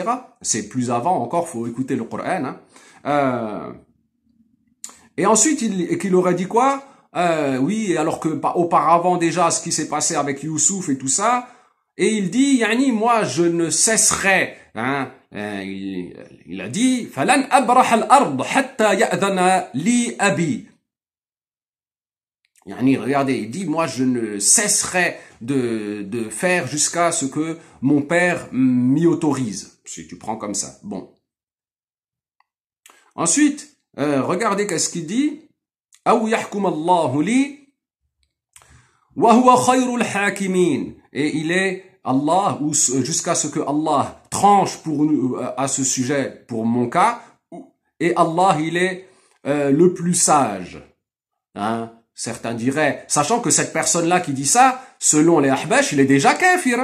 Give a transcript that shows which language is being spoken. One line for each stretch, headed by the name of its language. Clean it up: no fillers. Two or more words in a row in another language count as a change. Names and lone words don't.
French: C'est plus avant encore, faut écouter le Coran. Hein. Et ensuite, qu'il aurait dit quoi? Oui, alors que auparavant déjà, ce qui s'est passé avec Youssouf et tout ça, et il dit, yani, moi, je ne cesserai, hein, il a dit,
Arabic: فلن أبرح الأرض حتى يأذن لي أبي.
French: Yani, regardez, il dit, moi, je ne cesserai de faire jusqu'à ce que mon père m'y autorise. Si tu prends comme ça. Bon. Ensuite, regardez qu'est-ce qu'il dit.
Arabic: أو يحكم الله لي وهو خير الحاكمين.
French: Et il est Allah, ou jusqu'à ce que Allah tranche pour nous à ce sujet, pour mon cas. Et Allah, il est le plus sage. Hein? Certains diraient, sachant que cette personne-là qui dit ça, selon les Ahbash, il est déjà kafir.